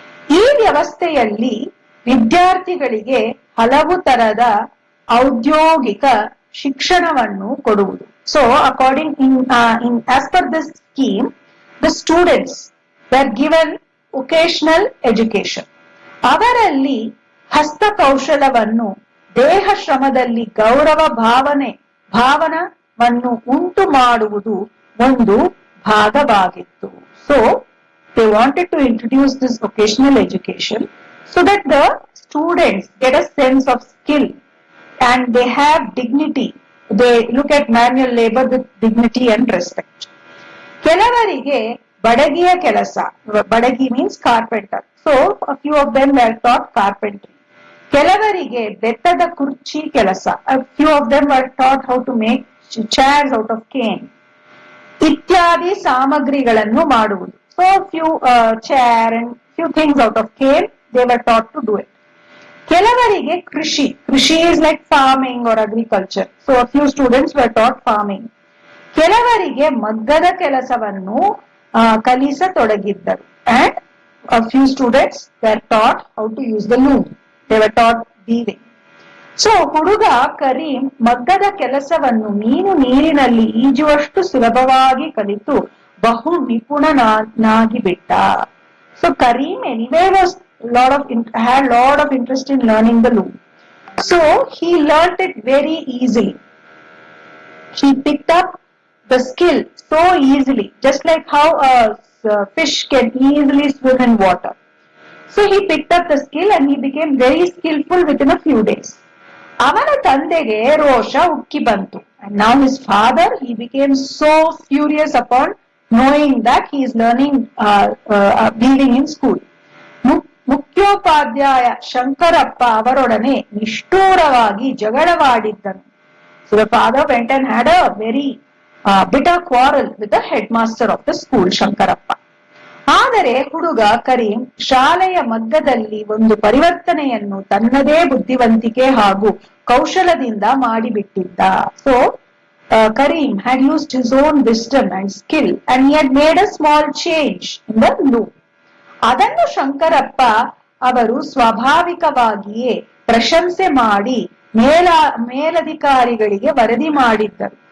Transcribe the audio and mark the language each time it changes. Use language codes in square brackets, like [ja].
[kn] ಈ ವ್ಯವಸ್ಥೆಯಲ್ಲಿ ವಿದ್ಯಾರ್ಥಿಗಳಿಗೆ ಹಲವು ತರದ ಔದ್ಯೋಗಿಕ ಶಿಕ್ಷಣವನ್ನು ಕೊಡುವುದು. [en] So according as per this scheme, the students were given occasional education. [kn] ಅವರಲ್ಲಿ ಹಸ್ತಕೌಶಲವನ್ನು, ದೇಹ ಶ್ರಮದಲ್ಲಿ ಗೌರವ ಭಾವನವನ್ನು ಉಂಟು ಮಾಡುವುದು ಒಂದು ಭಾಗವಾಗಿತ್ತು. [en] So they wanted to introduce this vocational education so that the students get a sense of skill and they have dignity. They look at manual labor with dignity and respect. [kn] ಕೆಲವರಿಗೆ ಬಡಗಿಯ ಕೆಲಸ, ಬಡಗಿ [en] means carpenter. So a few of them were taught carpentry. [kn] ಕೆಲವರಿಗೆ ಬೆತ್ತದ ಕುರ್ಚಿ ಕೆಲಸ. [en] A few of them were taught how to make chairs out of cane. [kn] ಇತ್ಯಾದಿ ಸಾಮಗ್ರಿಗಳನ್ನು ಮಾಡುವುದು. [en] So few chair and few things out of cane, they were taught to do it. [kn] ಕೆಲವರಿಗೆ ಕೃಷಿ [en] is like farming or agriculture. So a few students were taught farming. [kn] ಕೆಲವರಿಗೆ ಮಗ್ಗದ ಕೆಲಸವನ್ನು ಕಲಿಸತೊಡಗಿದ್ದರು. [en] And a few students were taught how to use the loom. They were taught weaving. [kn] So ಹುಡುಗ ಕರೀಂ ಮಗ್ಗದ ಕೆಲಸವನ್ನು ನೀರಿನಲ್ಲಿ ಈಜುವಷ್ಟು ಸುಲಭವಾಗಿ ಕಲಿತು ಬಹು ನಿಪುಣನಾಗಿ ಬಿಟ್ಟ. [en] So Karim anyway had lot of interest in learning the loom. So he learnt it very easily. He picked up the skill so easily, just like how a fish can easily swim in water. So he picked up the skill and he became very skillful within a few days. [kn] ಅವನ ತಂದೆಗೆ ರೋಷ ಉಕ್ಕಿ ಬಂತು. [en] And now his father, he became so furious upon knowing that he is learning weaving in school. [kn] ಮುಖ್ಯೋಪಾಧ್ಯಾಯ ಶಂಕರಪ್ಪ ಅವರೊಡನೆ ನಿಷ್ಠೂರವಾಗಿ ಜಗಳವಾಡಿದ್ದನು. [en] So the father went and had a very bitter quarrel with the headmaster of the school, Shankarappa. [kn] ಆದರೆ ಹುಡುಗ ಕರೀಂ ಶಾಲೆಯ ಮಧ್ಯದಲ್ಲಿ ಒಂದು ಪರಿವರ್ತನೆಯನ್ನು ತನ್ನದೇ ಬುದ್ಧಿವಂತಿಕೆ ಹಾಗೂ ಕೌಶಲದಿಂದ ಮಾಡಿಬಿಟ್ಟಿದ್ದ. [en] So Karim had used his own wisdom and skill and he had made a small change in the loop. [kn] ಅದನ್ನು ಶಂಕರಪ್ಪ ಅವರು ಸ್ವಾಭಾವಿಕವಾಗಿಯೇ ಪ್ರಶಂಸೆ ಮಾಡಿ ಮೇಲಧಿಕಾರಿಗಳಿಗೆ ವರದಿ ಮಾಡಿದ್ದರು.